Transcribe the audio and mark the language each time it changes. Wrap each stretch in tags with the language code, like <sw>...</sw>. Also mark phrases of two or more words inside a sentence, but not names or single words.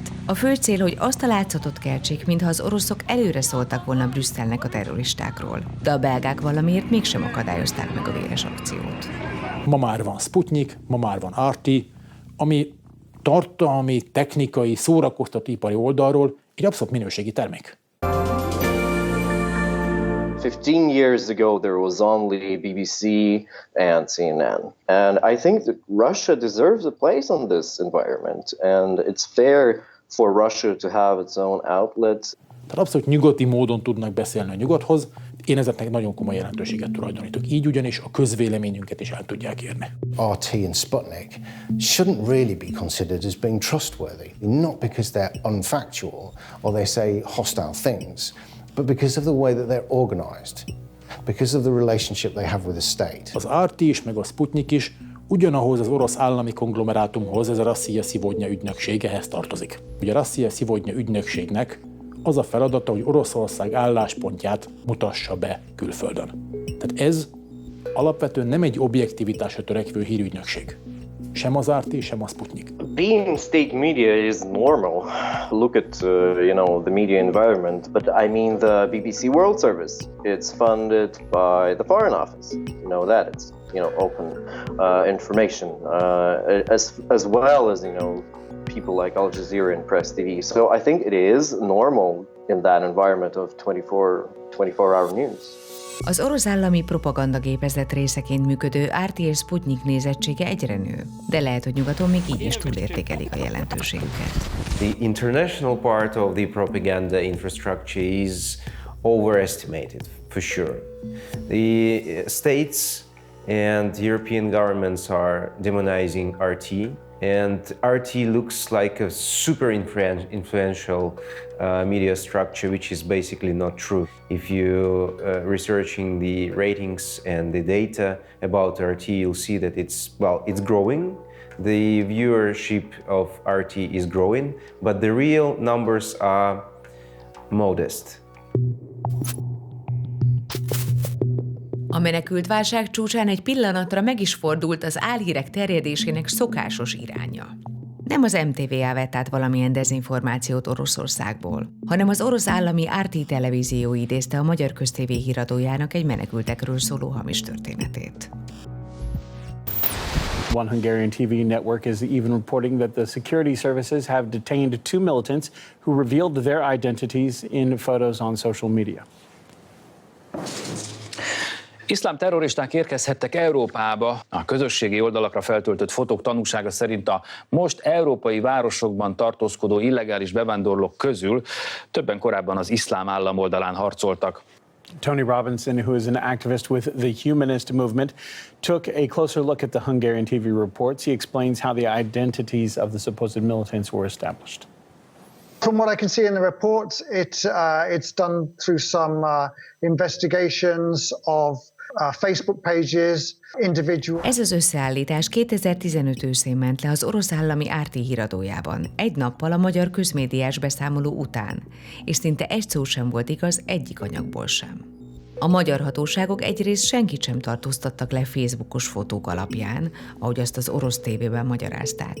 <hu>A fő cél, hogy azt a látszatot keltsék, mintha az oroszok előre szóltak volna Brüsszelnek a terroristákról, de a belgák valamiért mégsem akadályozták meg a véres akciót. Ma már van Sputnik, ma már van RT, ami tartalmi, technikai, szórakoztatóipari oldalról egy abszolút minőségi termék.</hu> <en>15 years ago, there was only BBC and CNN. And I think that Russia deserves a place on this environment. And it's fair for Russia to have its own outlet.</en> <hu>Tehát abszolút nyugati módon tudnak beszélni a nyugathoz. Én ezeknek nagyon komoly jelentőséget tulajdonítok. Így ugyanis a közvéleményünket is el tudják érni.</hu> <en>RT and Sputnik shouldn't really be considered as being trustworthy. Not because they're unfactual or they say hostile things, but because of the way that they're organized, because of the relationship they have with the state.</en> <hu>Az RT is, meg a Sputnik is ugyanahoz az orosz állami konglomerátumhoz, ez a Rossija Szivodnya ügynökség, ehhez tartozik. Ugye a Rossija Szivodnya ügynökségnek az a feladata, hogy Oroszország álláspontját mutassa be külföldön. Tehát ez alapvetően nem egy objektivitásra törekvő hírügynökség. Sem az RT, sem a Sputnik.</hu> <en>being state media is normal. Look at the media environment. But I mean the BBC World Service. It's funded by the Foreign Office. You know that it's open information as well as people like Al Jazeera and Press TV. So I think it is normal in that environment of 24-hour news.</en> <hu>Az orosz állami propagandagépezet részeként működő RT és Sputnik nézettsége egyre nő, de lehet, hogy nyugaton még így is túlértékelik a jelentőségüket.</hu> <en>The international part of the propaganda infrastructure is overestimated, for sure. The states and European governments are demonizing RT, and RT looks like a super influential media structure, which is basically not true. If you researching the ratings and the data about RT, you'll see that it's growing. The viewership of RT is growing, but the real numbers are modest.</en> <hu>A menekültválság csúcsán egy pillanatra meg is fordult az álhírek terjedésének szokásos iránya. Nem az MTV-á vett át valamilyen dezinformációt Oroszországból, hanem az orosz állami RT televízió idézte a Magyar Köztévé híradójának egy menekültekről szóló hamis történetét.</hu> <en>One Hungarian TV network is even reporting that the security services have detained 2 militants who revealed their identities in photos on social media.</en> <hu>Iszlám terroristák érkezhettek Európába. A közösségi oldalakra feltöltött fotók tanúsága szerint a most európai városokban tartózkodó illegális bevándorlók közül többen korábban az iszlám állam oldalán harcoltak.</hu> <en>Tony Robinson, who is an activist with the Humanist Movement, took a closer look at the Hungarian TV reports. He explains how the identities of the supposed militants were established. From what I can see in the reports, it's done through some investigations of Facebook pages, individual.</en> <hu>Ez az összeállítás 2015 őszén ment le az orosz állami RT híradójában, egy nappal a magyar közmédiás beszámoló után, és szinte egy szó sem volt igaz egyik anyagból sem. A magyar hatóságok egyrészt senkit sem tartóztattak le Facebookos fotók alapján, ahogy azt az orosz tévében magyarázták.</hu>